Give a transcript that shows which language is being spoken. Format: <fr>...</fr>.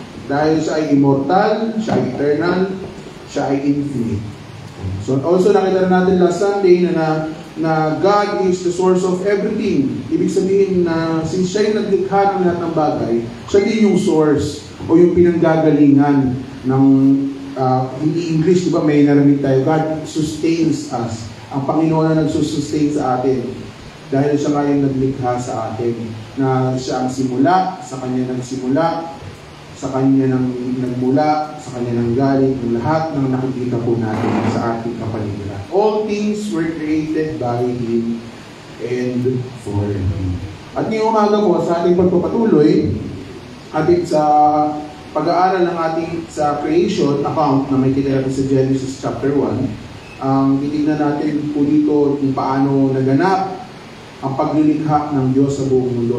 <tl>Dahil siya ay immortal, siya ay eternal, siya ay infinite. So also nakita natin last Sunday na</tl> <en>God is the source of everything.</en> <tl>Ibig sabihin na since siya yung naglikha ng lahat ng bagay, siya din yung source o yung pinanggagalingan ng hindi English, di ba may narinig tayo,</tl> <en>God sustains us.</en> <tl>Ang Panginoon na nagsusustain sa atin dahil siya nga yung naglikha sa atin, na siya ang simula, sa Kanya nagsimula, sa Kanya nang nagmula, sa Kanya nang galing, ang lahat ng nakikita po natin sa ating kapaligiran.</tl> <en>All things were created by Him and for Him.</en> <tl>At ngayong umaga po, sa ating pagpapatuloy, ating sa pag-aaral ng ating sa creation account na may kinilala sa Genesis chapter 1, titignan natin po dito kung paano naganap ang paglilikha ng Diyos sa buong mundo.</tl>